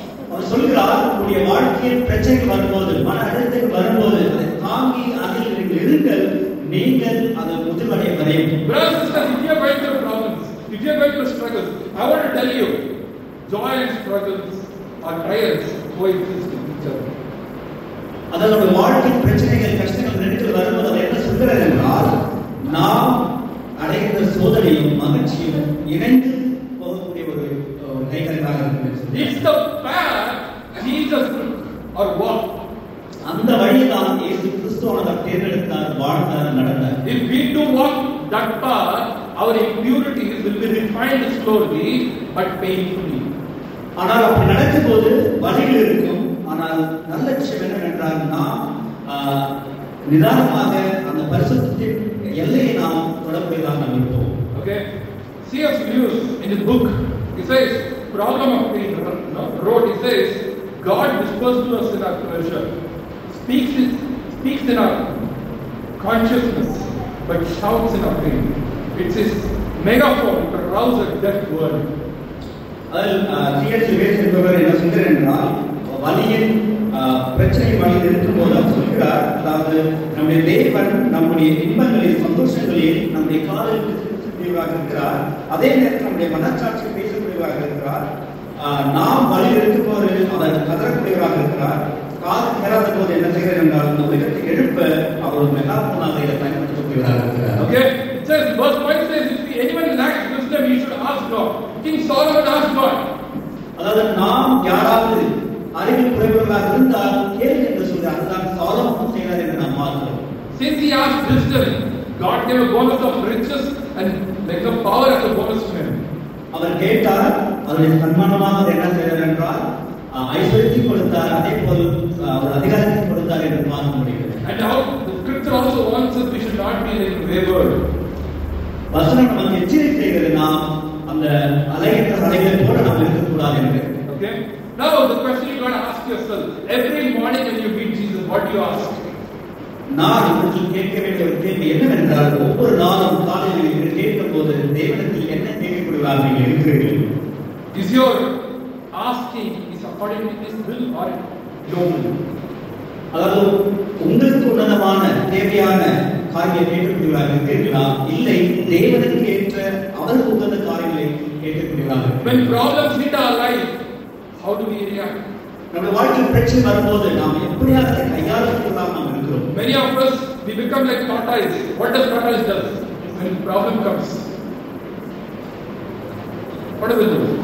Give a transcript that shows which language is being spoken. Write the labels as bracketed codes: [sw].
[ta] அவர் சொல்கிறார், உங்களுடைய வாழ்க்கையில் பிரச்சனைகள் வரும்போது, மன அழுத்தங்கள் வரும்போது அதை தாங்கி அதில் நீங்கள் இருங்கள், நீங்கள் அதை முதிர்வடைய வரையும். [en] Brothers and sisters, if you are going through problems, if you are going through struggles, I want to tell you, joy and struggles or trials coexist with each other. [ta] அதனுடைய வாழ்க்கையின் பிரச்சனைகள், கஷ்டங்கள், நெருக்கல் வரும்போது அவர் என்ன சொல்கிறார் என்றால், நாம் அடைகின்ற சோதனையும் மகிழ்ச்சியும் இணைந்து போகக்கூடிய ஒரு கைகளாக இருக்கிறது. [en] It's the path Jesus or walk. [ta] அந்த வழிதான் இயேசு கிறிஸ்துவானவர் தேர்ந்தெடுத்தார், வாழ்ந்தார், நடந்தார். [en] If we do walk that path, our impurities will be refined slowly but painfully. [ta] ஆனால் அப்படி நடக்கும்போது வழிகள் இருக்கும். ஆனால் நல்ல விஷயம் என்னவென்றால் நாம் நிதானமாக அந்த பரிசுத்தத்தின் எல்லையை நாம் தொடர்புடையதாக நாம் இருப்போம். [en] Okay, C.S. Lewis in his book, he says, problem of the road, he says, God whispers to us in our pleasure, speaks in our consciousness, but shouts in our pain. It's his megaphone to rouse a deaf world. [ta] அதில் C.S. Lewis என்பவர் என்ன சொல்கிறார் என்றால், வலியின் பிரச்சனை வழியில் இருக்கும்போது அவர் சொல்கிறார், அதாவது நம்முடைய தேவன் நம்முடைய இன்பங்களில் சந்தோஷங்களில் நம்முடைய காதலுக்கு பேசக்கூடியவராக இருக்கிறார், அதே நேரத்தில் நம்முடைய மனச்சாட்சி பேசக்கூடியவராக இருக்கிறார். நாம் வழியில் இருக்கும்போது அவர் கதறக்கூடியவராக இருக்கிறார். காது கேளாத போது என்ன செய்கிறார் என்றால் இந்த உலகத்தை எழுப்ப அவர் ஒரு மெகாபோனாக இதை பயன்படுத்தக்கூடியவராக இருக்கிறார். [en] Okay, it says verse 5 says, if anyone lacks wisdom, he should ask God. King Solomon asked God. [ta] அதாவது நாம் யாராவது அறிவில் குறைவுகளாக இருந்தால் கேள்வி என்று சொல்லி அதுதான் சாலமோன் செய்தார் என்று நாம் பார்க்கிறோம். [en] Since he asked wisdom, God gave a bonus of riches and like a power as a bonus to him. [ta] அவர் கேட்டார், அவருடைய சன்மானமாக என்ன செய்தார் என்றால் ஐஸ்வர்யத்தை கொடுத்தார், அதே போல் அவர் அதிகாரத்தை கொடுத்தார் என்று பார்க்க முடிகிறது. [en] And now the scripture also warns us we should not be like wayward. [ta] வசனம் நமக்கு எச்சரிக்கை செய்கிறது, நாம் அந்த அலைகின்ற அலைகளை போல நாம் இருக்கக்கூடாது என்று. [en] Okay, now the question you got to ask yourself, every morning when you meet Jesus, what do you ask? [ta] நான் உங்களுக்கு கேட்க வேண்டிய ஒரு கேள்வி என்னவென்றால், ஒவ்வொரு நாளும் காலையில் நீங்கள் கேட்கும் போது தேவனிடத்தில் என்ன கேட்கக்கூடியவராக நீங்கள் இருக்கிறீர்கள்? [en] Is your asking is according to His will or your will? [ta] அதாவது உங்களுக்கு உன்னதமான தேவையான காரியம் கேட்கக்கூடியவராக இருக்கிறீர்களா, இல்லை தேவனுக்கு ஏற்ற அவருக்கு உகந்த காரியங்களை கேட்கக்கூடியவராக? [en] When problems hit our life, how do we react? [ta] நம்முடைய வாழ்க்கையில் பிரச்சனை வரும்போது நாம் எப்படியாக அதை கையாளக்கூடியவராக நாம் இருக்கிறோம்? [en] Many of us, we become like tortoise. What does tortoise do when problem comes? What does it do?